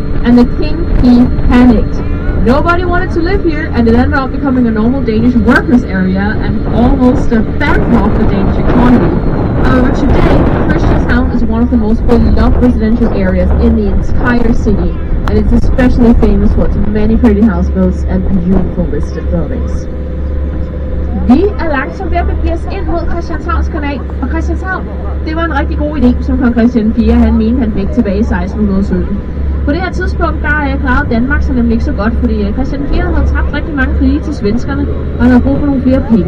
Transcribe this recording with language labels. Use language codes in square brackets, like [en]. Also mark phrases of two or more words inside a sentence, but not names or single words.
[en] and the king, he panicked. Nobody wanted to live here, and it ended up becoming a normal Danish workers area and almost bankrupt the Danish economy. However, today, Christianshavn is one of the most beloved residential areas in the entire city, and it's especially famous for its many pretty houseboats and beautiful listed buildings. [da] Vi er langsomt ved at begive os ind mod Christianshavns kanal, og Christianshavn, det var en rigtig god idé, som kong Christian 4 han mente, han fik tilbage i 1617. På det her tidspunkt, der klarede Danmark sig nemlig ikke så godt, fordi Christian 4 havde tabt rigtig mange krige til svenskerne, og han havde brug for nogle flere penge.